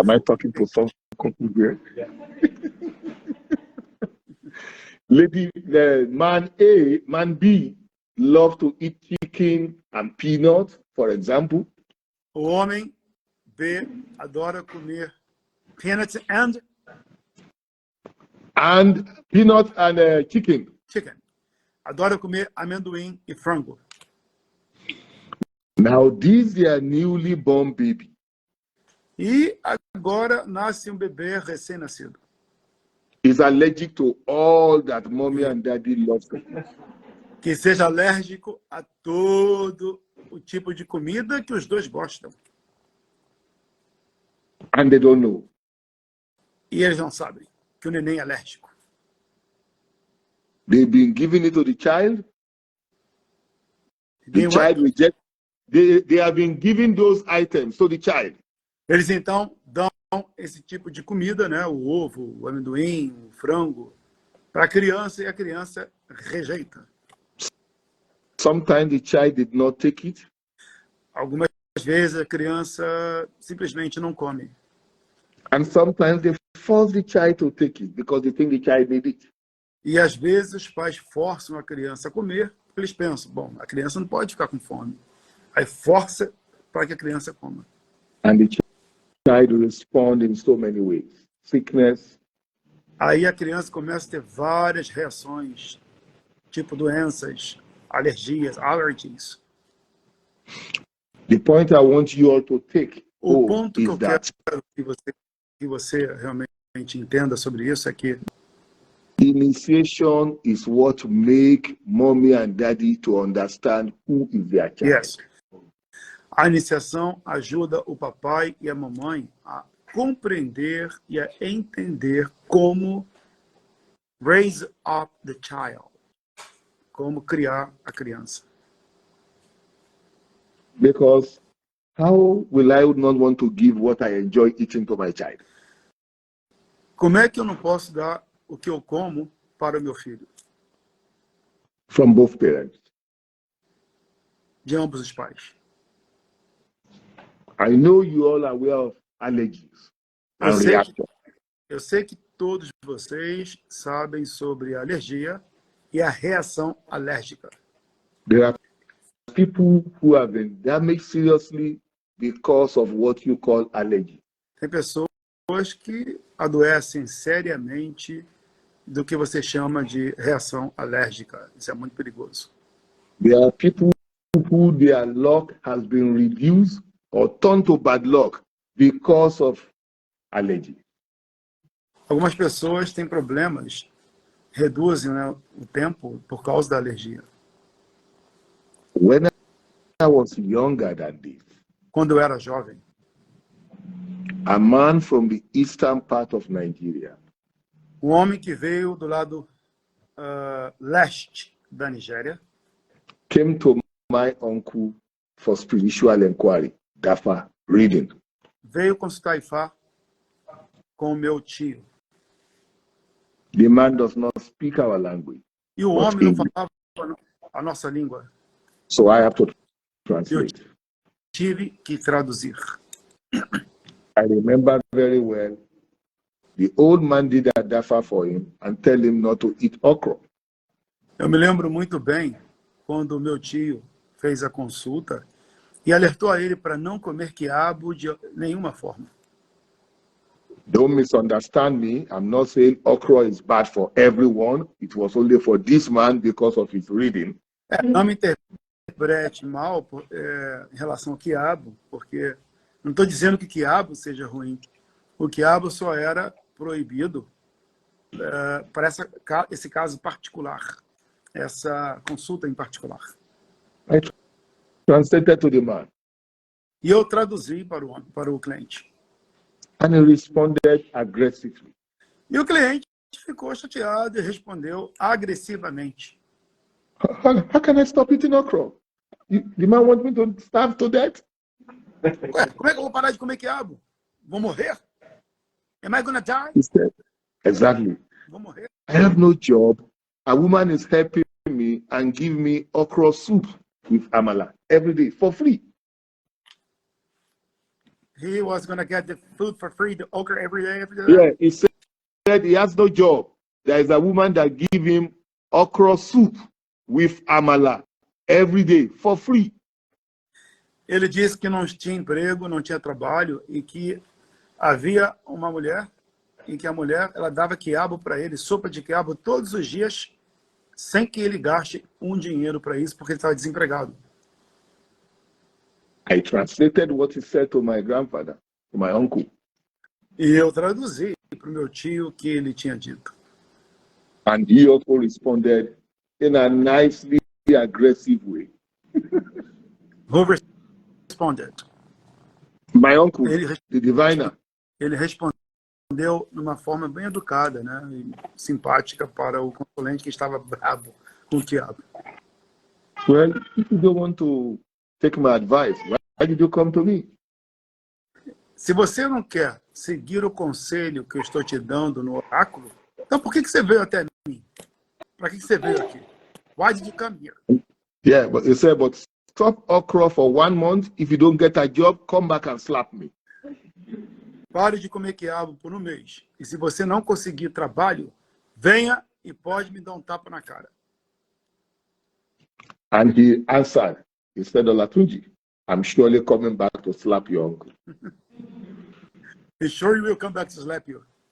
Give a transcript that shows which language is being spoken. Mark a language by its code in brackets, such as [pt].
[en] Am I talking to some here? Man B loves to eat chicken and peanuts, for example. [pt] O homem B adora comer [en] peanuts and chicken. chicken. [pt] Adora comer amendoim e frango. [en] Now, this is a newly born baby. [pt] E agora nasce um bebê recém-nascido. [en] Is allergic to all that mommy and daddy love. [pt] Que seja alérgico a todo o tipo de comida que os dois gostam. [en] And they don't know. [pt] E eles não sabem que o neném é alérgico. [en] They've been giving it to the child. The child rejects. They have been giving those items to the child. [pt] Eles então dão esse tipo de comida, né, o ovo, o amendoim, o frango, para a criança e a criança rejeita. [en] Sometimes the child did not take it. [pt] Algumas vezes a criança simplesmente não come. [en] And sometimes they force the child to take it because they think the child need it. [pt] E às vezes os pais forçam a criança a comer, porque eles pensam, bom, a criança não pode ficar com fome. Aí força para que a criança coma. [en] And the child responds in so many ways. Sickness. [pt] Aí a criança começa a ter várias reações, tipo doenças, alergias, [en] allergies. The point I want you all to take [pt] O ponto que eu [en] that [pt] quero que você realmente entenda sobre isso é que [en] initiation is what make mommy and daddy to understand who is their child. [pt] yes, a iniciação ajuda o papai e a mamãe a compreender e a entender como [en] raise up the child, [pt] como criar a criança. [en] Because how will I not want to give what I enjoy eating to my child? [pt] Como é que eu não posso dar o que eu como para o meu filho? [en] From both parents. [pt] De ambos os pais. [en] I know you all are aware of allergies and reactions. [pt] Eu sei que todos vocês sabem sobre a alergia e a reação alérgica. [en] There are people who have been damaged seriously because of what you call allergy. [pt] Tem pessoas que adoecem seriamente do que você chama de reação alérgica. Isso é muito perigoso. [en] There are people who their luck has been reduced or turned to bad luck because of allergy. [pt] Algumas pessoas têm problemas, reduzem, né, o tempo por causa da alergia. [en] When I was younger than this, [pt] Quando eu era jovem, [en] a man from the eastern part of Nigeria [pt] um homem que veio do lado leste da Nigéria [en] came to my uncle for spiritual inquiry, Dafa reading. [pt] veio consultar Ifá com o meu tio. [en] The man does not speak our language. [pt] E o homem não falava a nossa língua. [en] So I have to [pt] Eu [en] translate. [pt] tive que traduzir. [en] I remember very well, the old man did a dafa for him and tell him not to eat okra. [pt] Eu me lembro muito bem quando o meu tio fez a consulta e alertou a ele para não comer quiabo de nenhuma forma. [en] Don't misunderstand me. I'm not saying okra is bad for everyone. It was only for this man because of his reading. [pt] Não me interprete mal em relação ao quiabo, porque não estou dizendo que quiabo seja ruim. O quiabo só era proibido para esse caso particular, essa consulta em particular. [en] I translated to the man. [pt] E eu traduzi para o cliente. [en] And he responded aggressively. [pt] E o cliente ficou chateado e respondeu agressivamente. [en] How can I stop eating okra? The man wants me to starve to death? [pt] Ué, como é que eu vou parar de comer quiabo? Vou morrer? [en] Am I gonna die? He said, exactly. [pt] Vou morrer? [en] I have no job. A woman is helping me and give me okra soup with amala every day for free. He was gonna get the food for free, the okra every day. Yeah, he said he has no job. There is a woman that give him okra soup with amala every day for free. [pt] Ele disse que não tinha emprego, não tinha trabalho e que havia uma mulher em que a mulher ela dava quiabo para ele, sopa de quiabo todos os dias, sem que ele gaste um dinheiro para isso, porque ele estava desempregado. [en] I translated what he said to my grandfather, to my uncle. [pt] E eu traduzi para o meu tio o que ele tinha dito. [en] And he also responded in a nicely aggressive way. Who responded? My uncle, [pt] Ele, [en] the diviner. [pt] ele respondeu de uma forma bem educada, né, e simpática para o consulente que estava bravo com o quiabo. [en] Well, if you don't want to take my advice, why did you come to me? [pt] Se você não quer seguir o conselho que eu estou te dando no oráculo, então por que você veio até mim? Para que você veio aqui? [en] Why did you come here? Yeah, but he said, but stop okra for 1 month. If you don't get a job, come back and slap me. [pt] Pare de comer quiabo por 1 mês. E se você não conseguir trabalho, venha e pode me dar um tapa na cara. [en] And he answered, he said, Olátúnji, I'm surely coming back to slap your uncle. Be sure you will come back to slap you.